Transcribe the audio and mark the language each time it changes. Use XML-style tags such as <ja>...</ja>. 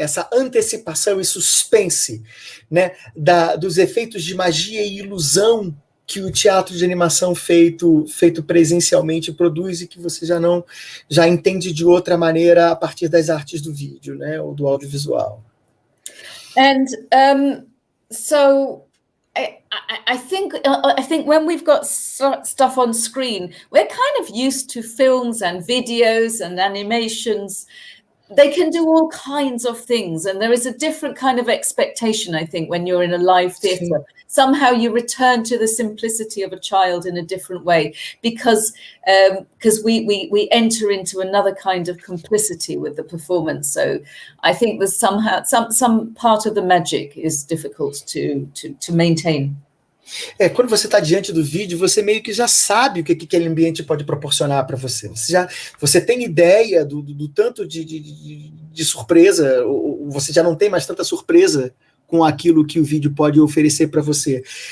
<pt>Essa antecipação e suspense, né? Dos efeitos de magia e ilusão que o teatro de animação feito presencialmente produz e que você já entende de outra maneira a partir das artes do vídeo, né, ou do audiovisual.</pt> <en>And so I think when we've got stuff on screen, we're kind of used to films and videos and animations. They can do all kinds of things, and there is a different kind of expectation, I think, when you're in a live theatre. Somehow you return to the simplicity of a child in a different way, because we enter into another kind of complicity with the performance. So I think there's somehow some part of the magic is difficult to maintain.</en> <pt>Quando você está diante do vídeo, você meio que já sabe o que aquele ambiente pode proporcionar para você. Você tem ideia do tanto de surpresa, ou você já não tem mais tanta surpresa com aquilo que o vídeo pode oferecer para você.</pt>